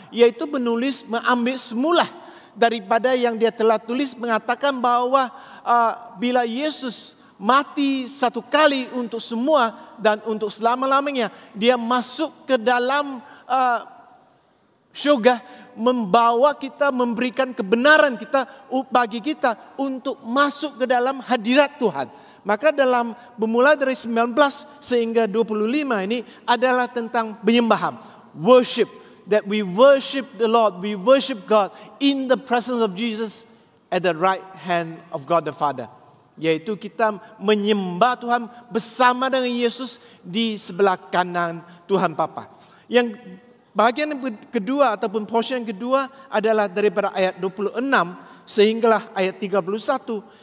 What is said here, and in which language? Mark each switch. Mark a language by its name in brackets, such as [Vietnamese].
[Malay] Yaitu penulis mengambil semula daripada yang dia telah tulis mengatakan bahwa bila Yesus mati satu kali untuk semua dan untuk selama-lamanya, dia masuk ke dalam syurga, membawa kita, memberikan kebenaran kita bagi kita untuk masuk ke dalam hadirat Tuhan. Maka dalam bermula dari 19 sehingga 25 ini adalah tentang penyembahan, worship. [English] That we worship the Lord, we worship God in the presence of Jesus at the right hand of God the Father. [Malay] Yaitu kita menyembah Tuhan bersama dengan Yesus di sebelah kanan Tuhan Bapa. Yang bahagian kedua ataupun portion yang kedua adalah daripada ayat 26 sehinggalah ayat 31.